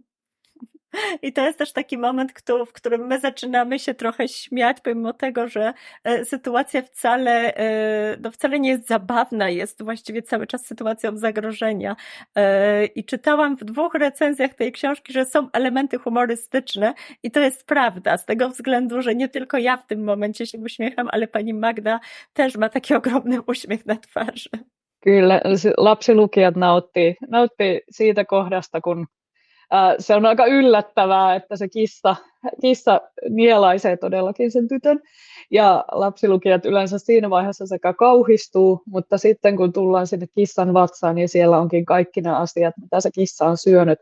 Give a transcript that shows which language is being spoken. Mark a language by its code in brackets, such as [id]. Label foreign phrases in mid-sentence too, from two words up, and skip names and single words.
[pl] I to jest też taki moment, w którym my zaczynamy się trochę śmiać, pomimo tego, że sytuacja wcale nie jest zabawna, jest właściwie cały czas sytuacją zagrożenia. I czytałam w 2 recenzjach tej książki, że są elementy humorystyczne i to jest prawda, z tego względu, że nie tylko ja w tym momencie się uśmiecham, ale pani Magda też ma taki ogromny uśmiech na twarzy. [fi] Kyllä, lapsilukijat nautti siitä kohdasta, kun se on aika yllättävää, että se kissa nielaisee todellakin sen tytön. Ja lapsilukijat yleensä siinä vaiheessa sekä kauhistuu, mutta sitten kun tullaan sinne kissan vatsaan, niin siellä onkin kaikki ne asiat, mitä se kissa on syönyt.